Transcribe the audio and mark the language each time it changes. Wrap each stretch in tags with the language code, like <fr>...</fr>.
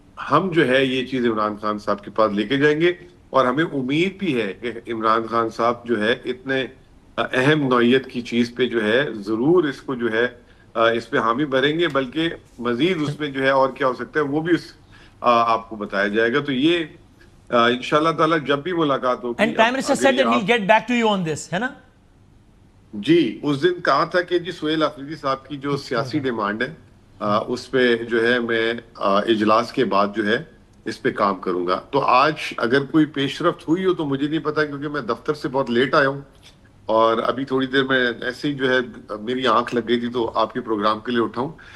<ur>ہم جو ہے یہ چیز عمران خان صاحب کے پاس لے کے جائیں گے، اور ہمیں امید بھی ہے کہ عمران خان صاحب جو ہے اتنے اہم نوعیت کی چیز پہ جو ہے ضرور اس کو جو ہے اس پہ حامی بھریں گے، بلکہ مزید اس میں جو ہے اور کیا ہو سکتا ہے وہ بھی آپ کو بتایا جائے گا. تو یہ انشاءاللہ تعالی جب بھی ملاقات ہوگی.</ur> <en>And Prime Minister said that he'll get back to you on this,</en> <ur>ہے نا؟ جی اس دن کہا تھا کہ جی سہیل آفریدی صاحب کی جو سیاسی ڈیمانڈ ہے اس پہ جو ہے میں اجلاس کے بعد جو ہے اس پہ کام کروں گا. تو آج اگر کوئی پیش رفت ہوئی ہو تو مجھے نہیں پتا کیونکہ میں دفتر سے بہت لیٹ آیا ہوں، اور ابھی تھوڑی دیر میں ایسے ہی جو ہے میری آنکھ لگ گئی تھی تو آپ کے پروگرام کے لیے اٹھاؤں.</ur>